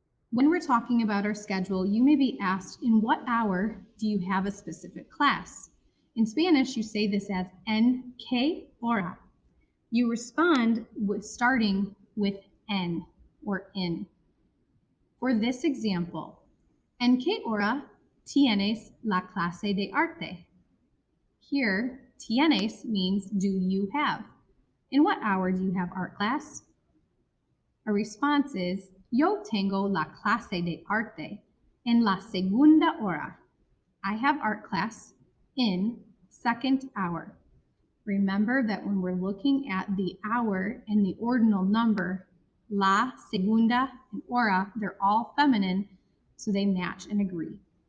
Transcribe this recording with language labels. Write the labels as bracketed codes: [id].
[en] When we're talking about our schedule, you may be asked, in what hour do you have a specific class? In Spanish, you say this as [es] en qué hora. [en] You respond with starting with en or in. For this example, [es] ¿en qué hora tienes la clase de arte? [en] Here, tienes means do you have. In what hour do you have art class? A response is, [es] yo tengo la clase de arte en la segunda hora. [en] I have art class in second hour. Remember that when we're looking at the hour and the ordinal number, la, segunda, and hora, they're all feminine, so they match and agree.